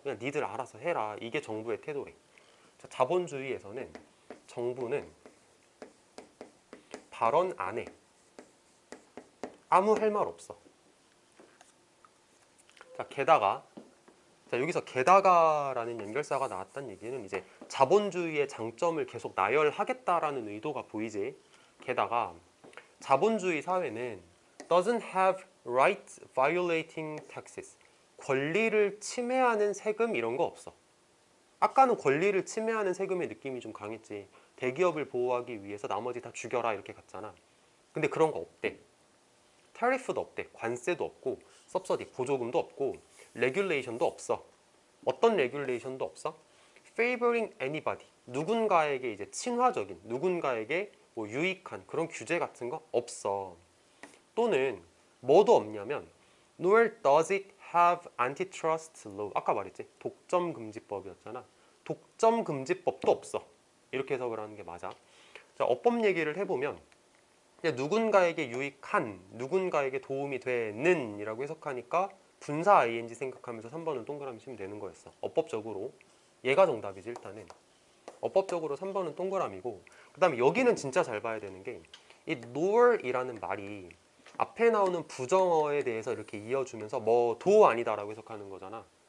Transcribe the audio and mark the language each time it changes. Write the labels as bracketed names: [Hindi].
[Korean] 그냥 니들 알아서 해라. 이게 정부의 태도래. 자, 자본주의에서는 정부는 발언 안 해. 아무 할 말 없어. 자, 게다가 여기서 게다가라는 연결사가 나왔다는 얘기는 이제 자본주의의 장점을 계속 나열하겠다라는 의도가 보이지. 게다가 자본주의 사회는 [English] doesn't have rights violating taxes. [Korean] 권리를 침해하는 세금 이런 거 없어. 아까는 권리를 침해하는 세금의 느낌이 좀 강했지. 대기업을 보호하기 위해서 나머지 다 죽여라 이렇게 갔잖아. 근데 그런 거 없대. 타리프도 없대. 관세도 없고 서브시디 보조금도 없고 레귤레이션도 없어. 어떤 레귤레이션도 없어? [English] favoring anybody. [Korean] 누군가에게 이제 친화적인, 누군가에게 뭐 유익한 그런 규제 같은 거 없어. 또는 뭐도 없냐면 [English] nor does it have antitrust law. [Korean] 아까 말했지. 독점금지법이었잖아. 독점금지법도 없어. 이렇게 해석을 하는 게 맞아. 자, 어법 얘기를 해보면 누군가에게 유익한, 누군가에게 도움이 되는 이라고 해석하니까 분사 ing 생각하면서 3번은 동그라미 치면 되는 거였어. 어법적으로 얘가 정답이지. 일단은 어법적으로 3번은 동그라미고, 그 다음에 여기는 진짜 잘 봐야 되는 게 이 nor이라는 말이 앞에 나오는 부정어에 대해서 이렇게 이어주면서 뭐 도 아니다라고 해석하는 거잖아.